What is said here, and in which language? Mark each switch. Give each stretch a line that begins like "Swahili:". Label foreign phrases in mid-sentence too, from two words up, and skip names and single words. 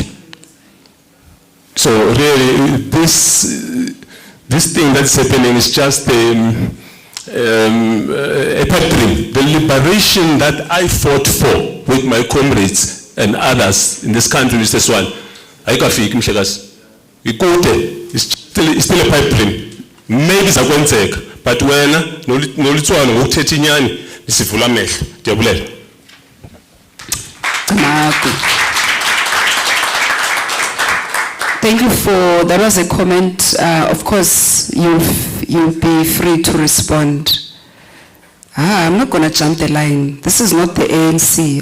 English: So really, this thing that's happening is just a pipe dream. The liberation that I fought for with my comrades and others in this country is this one.
Xhosa: Ayikafiki mhlekazi. Ikude,
English: it's still a pipe dream.
Xhosa: Maybe zakwenzeka, but wena nolitswana ngokuthetha inyani isivula amehlo. Ndiyabulela.
English: Thank you for, that was a comment. Of course, you'll be free to respond. I'm not going to jump the line. This is not the ANC.